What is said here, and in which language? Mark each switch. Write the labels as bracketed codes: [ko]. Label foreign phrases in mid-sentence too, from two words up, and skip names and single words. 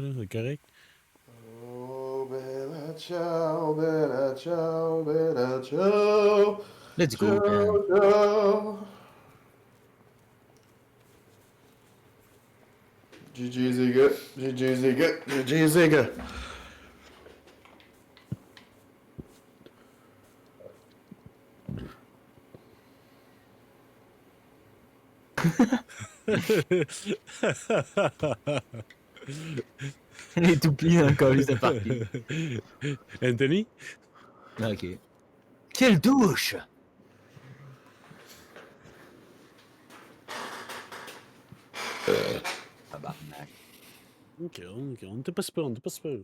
[fr] C'est correct? [it] Oh, bella ciao, bella ciao, bella ciao. [en] Let's go, man. [it] Ciao, ciao. GG Ziga, GG Ziga, GG Ziga. [fr] Il est tout plié dans le colis de parking. Anthony? Ok. Quelle douche! Tabarnak. Ok, on n'était pas super, on n'était pas super.